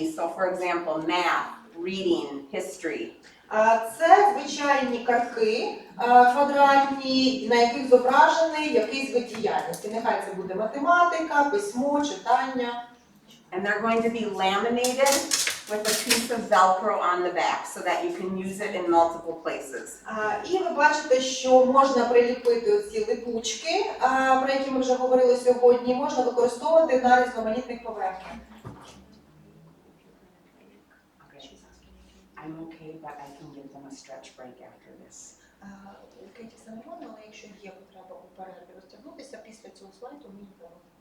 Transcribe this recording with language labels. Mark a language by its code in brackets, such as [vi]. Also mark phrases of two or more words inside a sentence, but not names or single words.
[en] So for example, math, reading, history. [uk] Це звичайні картки квадратні, на яких зображений якийсь вид діяльності. Нехай це буде математика, письмо, читання. [en] And they're going to be laminated with a piece of Velcro on the back so that you can use it in multiple places. [uk] І ви бачите, що можна приліпити оці липучки, про які ми вже говорили сьогодні, можна використовувати на різноманітних поверхнях. [en] I'm okay, but I can give them a stretch break after this. [uk] У Кеті це нормально, але якщо є потреба у перерві розтягнутися, після цього слайду ми йдемо.